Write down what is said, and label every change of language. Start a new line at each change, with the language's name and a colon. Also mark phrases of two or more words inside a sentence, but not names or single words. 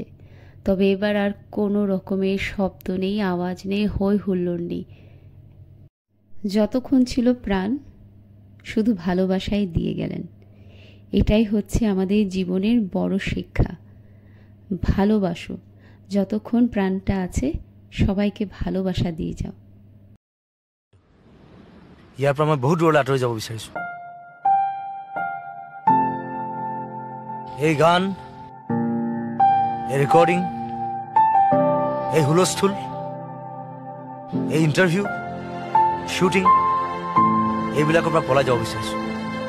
Bangla: তবে এবার আর কোনো রকমের শব্দ নেই, আওয়াজ নেই, হই হুল্লোড় নেই। যতক্ষণ ছিল প্রাণ শুধু ভালোবাসাই দিয়ে গেলেন। এটাই হচ্ছে আমাদের জীবনের বড় শিক্ষা। ভালোবাসো, যতক্ষণ প্রাণটা আছে সবাইকে ভালোবাসা দিয়ে যাও।
Assamese: ইয়াৰ পৰা মই বহুত দূৰলৈ আঁতৰি যাব বিচাৰিছো। এই গান, এই রেকর্ডিং, এই হুলস্থুল, এই ইন্টারভিউ, শুটিং, এইবিলাকৰ পৰা পলাই যাব বিচাৰিছোঁ।